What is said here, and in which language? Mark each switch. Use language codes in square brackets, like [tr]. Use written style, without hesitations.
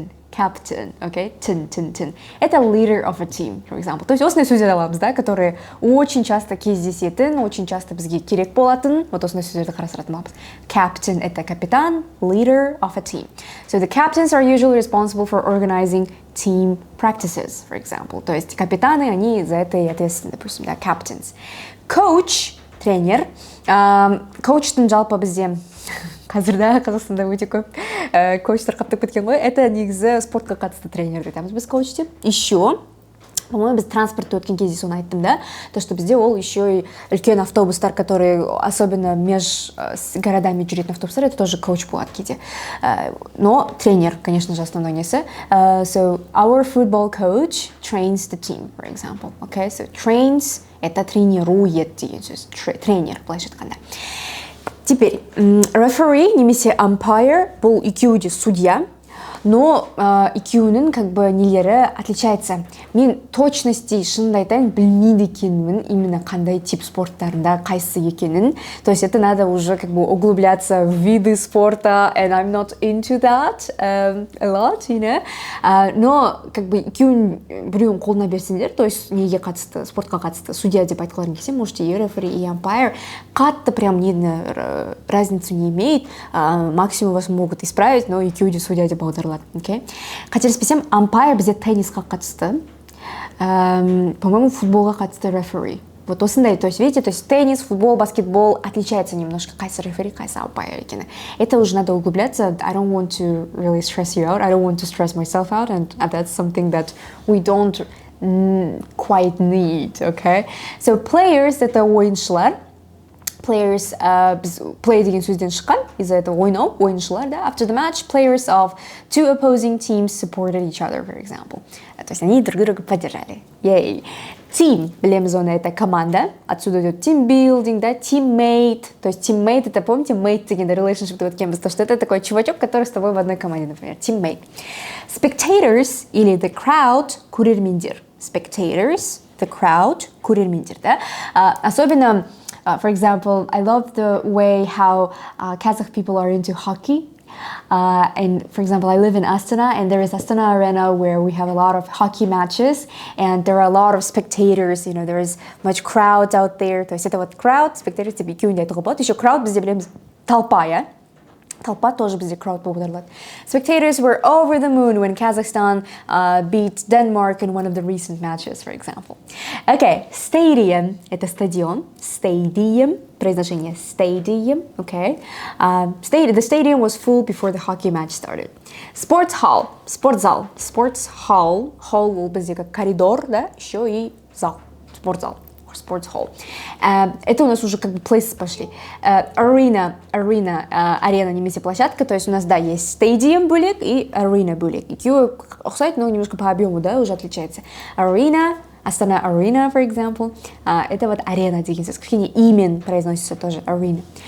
[en] Captain, okay? Tin. Это leader of a team, for example. [ru] То есть [kk] осындай сөздер аламыз, [ru] да, которые очень часто [kk] кездесетін, [ru] очень часто [kk] бізге керек болатын. Вот осындай сөздерді қарастыратын боламыз. [en] Captain – [ru] это капитан, [en] leader of a team. So the captains are usually responsible for organizing team practices, for example. [ru] То есть капитаны, они за это и ответственны, допустим, да, captains. Coach – тренер. [kk] Коучтың жалпы бізде қазір да Қазақстанда өте көп коучтар қаптап кеткен ғой. Это негізі спортқа қатысты тренер айтамыз біз коуч деп. [ru] Еще, по-моему, [kk] біз транспортта өткен кезде соны айттым, да, [ru] то, что [kk] бізде ол еще и үлкен автобустар, [ru] которые особенно меж городами [kk] жүретін автобустар, [ru] это тоже [kk] коуч болады кейде. [ru] Но тренер, конечно же, основной несі. [en] So our football coach trains the team, for example. Okay, so trains [ru] это тренирует [kk] деген сөз. Тренер, былайша айтқанда. [ru] Теперь, [kk] referee немесе umpire бұл екеуі де судья, [ru] но [kk] екеуінің [ru] как бы [kk] нелері [ru] отличается. [kk] Мен [ru] точности [kk] шынымды айтайын білмейді екенмін [ru] именно [kk] қандай тип спорттарында қайсысы екенін. [ru] То есть это надо уже как бы углубляться в виды спорта, [en] and I'm not into that a lot, you know. [ru] Но как бы [kk] екеуін біреуін қолына берсеңдер, [ru] то есть [kk] неге қатысты, спортқа қатысты судья деп айтқыларың келсе, [ru] можете и [kk] referee, и umpire. Қатты [ru] прям разницу не имеет, максимум вас могут исправить, [kk] но екеуі де судья деп бағдарлар. [en] Okay. [kk] Қателеспесем, umpire бізде теннисқа қатысты, [ru] по-моему, [kk] футболға қатысты referee. Вот осындай, [ru] то есть, видите, то есть теннис, футбол, баскетбол отличается немножко, [kk] қайсы [ru] referee, қайсы umpire [kk] екені. [ru] Это уже надо углубляться. [en] I don't want to really stress you out. I don't want to stress myself out, and that's something that we don't quite need, okay? So players – это ойыншылар. [kk] Players play деген сөзден шыққан, [ru] из-за этого [kk] ойнау, ойыншылар, да. [en] After the match, players of two opposing teams supported each other, for example. [ru] То есть они друг друга поддержали. [en] Yay. [kk] Team, білеміз оны, это команда. [ru] Отсюда идет team building, да, teammate. То есть teammate, это, помните, mate [kk] дегенде [ru] relationship [kk] өткен біз, [ru] то что это такой чувачок, который с тобой в одной команде, например, teammate. [en] Spectators [ru] или [en] the crowd, [kk] көрермендер. [en] Spectators, the crowd, көрермендер, да. Особенно for example, I love the way how Kazakh people are into hockey. And for example, I live in Astana, and there is Astana Arena where we have a lot of hockey matches, and there are a lot of spectators, you know, there is much crowd out there. [ru] То есть это вот [kk] crowd, spectators, тебе екеуінде айтуға болады. Еще crowd бізде білеміз [ru] толпа, [kk] иә? [ru] Толпа тоже [kk] бізде crowd болып отырылады. [en] Spectators were over the moon when Kazakhstan beat Denmark in one of the recent matches, for example. Okay, stadium – [ru] это стадион. [en] Stadium – [ru] произношение [en] stadium, okay. The stadium was full before the hockey match started. Sports hall – [ru] спортзал. Sports hall – hall [kk] ол бізде [ru] как коридор, да, еще и зал, спортзал. [en] Sports hall. [ru] Это у нас уже как бы places пошли. Arena, арена [kk] немесе [ru] площадка, то есть у нас, да, есть stadium [kk] бөлек [ru] и arena бөлек. [kk] Екеуі ұқсайды, [ru] но немножко по объему, да, уже отличается. [en] Arena, Астана Arena, for example. [ru] Это вот арена [kk] деген сөз. Кішкене имен [ru] произносится тоже arena.